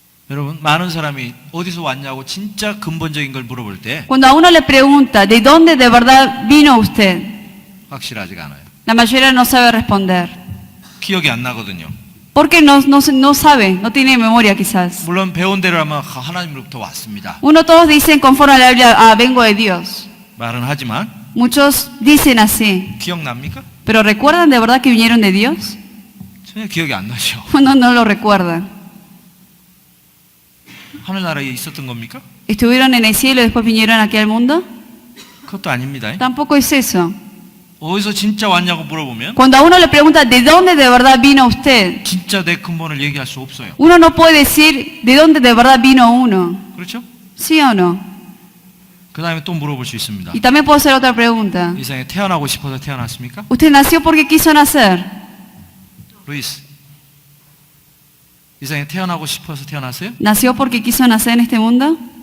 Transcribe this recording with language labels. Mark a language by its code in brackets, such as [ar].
[ko] 여러분 많은 사람이 어디서 왔냐고 진짜 근본적인 걸 물어볼 때 [es] Cuando a uno le pregunta, ¿de dónde de verdad vino usted? [ko] 확실하지가 않아요. [es] La mayoría no sabe responder. [ko] 기억이 안 나거든요. [es] Porque no sabe, no tiene memoria quizás. [ko] 물론 배운 대로 하면 하나님으로부터 왔습니다. [es] Uno todos dicen conforme a la Biblia, vengo de Dios. [ko] 말은 하지만 [es] Muchos dicen así. [ko] 기억납니까? [es] ¿Pero recuerdan de verdad que vinieron de Dios? [ko] 전혀 기억이 안 나죠. [es] Uno no lo recuerda. [ko] 하늘나라에 있었던 겁니까? [es] ¿Estuvieron en el cielo y después vinieron aquí al mundo? [ko] 그것도 아닙니다. [es] Tampoco es eso. [ko] 어디서 진짜 왔냐고 물어보면 [es] Cuando a uno le pregunta de dónde de verdad vino usted, [ko] 진짜 내 근본을 얘기할 수 없어요. [es] uno no puede decir de dónde de verdad vino uno. [ko] 그렇죠? [es] ¿Sí o no? [ko] 그 다음에 또 물어볼 수 있습니다. [es] Y también puedo hacer otra pregunta. [ko] 이 세상에 태어나고 싶어서 태어났습니까? [es] ¿Usted nació porque quiso nacer? [ko] 루이스, 이 세상에 태어나고 싶어서 태어났어요? [es] ¿Nació porque quiso nacer en este mundo?